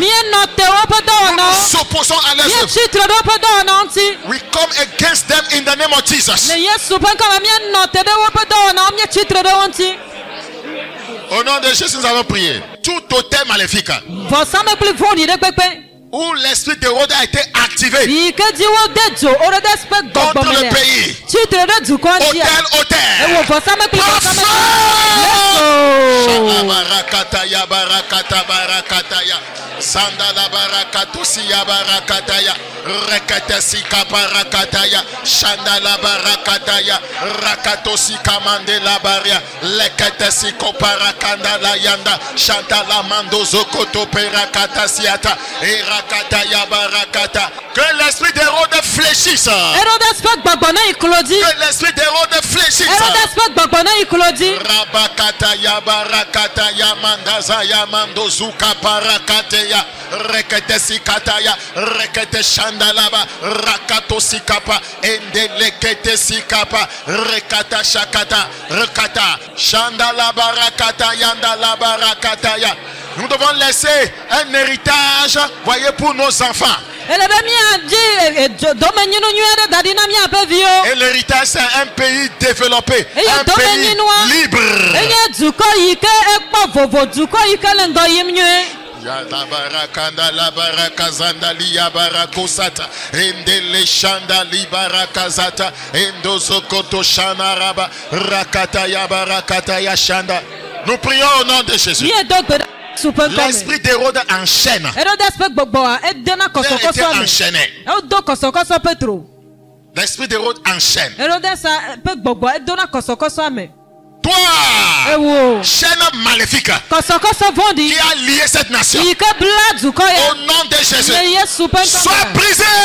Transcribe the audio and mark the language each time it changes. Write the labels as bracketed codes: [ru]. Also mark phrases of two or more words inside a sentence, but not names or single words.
[fr] Nous nous opposons à leurs œuvres. [en] We come against them in the name of Jesus. [fr] Au nom de Jésus, nous allons prier. Tout autel maléfique où l'esprit d'Hérode a été activé contre le pays. Sandala barakatusi ya barakataya rekatesi kaparakataya shandala barakataya rakatosi kamande la baria lekatesi koparakanda la yanda shantala mandozo koto perakatasiata et rakataya barakata. Que l'esprit d'Hérode fléchisse. Que l'esprit d'Hérode fléchisse. Claudie. Rabakata ya barakata ya mandaza ya mandozuka parakate ya rekete sikata ya rekete shandalaba rakato sikapa endelekete sikapa rekata shakata rekata shandalaba rakata yandalaba rakata ya. Nous devons laisser un héritage, voyez, pour nos enfants. Et l'héritage, c'est un pays développé, un pays libre. Ya la barakanda la barakazanda li ya barakosata endele shanda li barakazata endozokoto shanaraba rakata ya barakata ya shanda. Nous prions au nom de Jésus. L'esprit d'Hérode enchaîne. Était enchaîné. L'esprit d'Hérode enchaîne. Toi, chaîne maléfique qui a lié cette nation, au nom de Jésus, sois brisé.